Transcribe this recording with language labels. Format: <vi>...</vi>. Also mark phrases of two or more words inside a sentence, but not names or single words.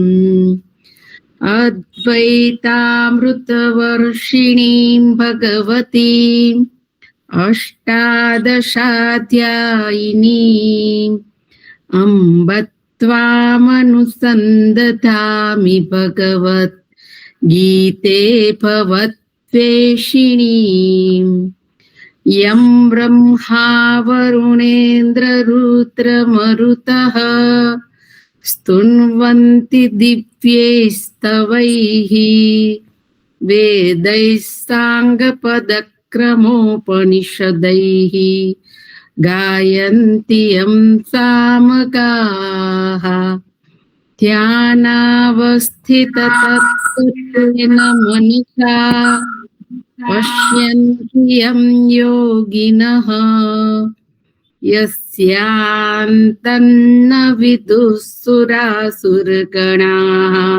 <sa>अद्वैतामृतवर्षिणीं भगवतीम् अष्टादशाध्यायिनीम् अम्ब त्वामनुसंदधामि भगवत गीते भवद्वेषिणीम् यं ब्रह्मा वरुणेन्द्ररुद्रमरुतः स्तुन्वन्ति दिव्यैस्तवैः वेदैः साङ्गपदक्रमोपनिषदैः गायन्ति यं सामगाः ध्यानावस्थिततत्त्वेन मनसा पश्यन्ति यं योगिनः यस्यान्तन्न विदुः सुरासुरगणाः</sa>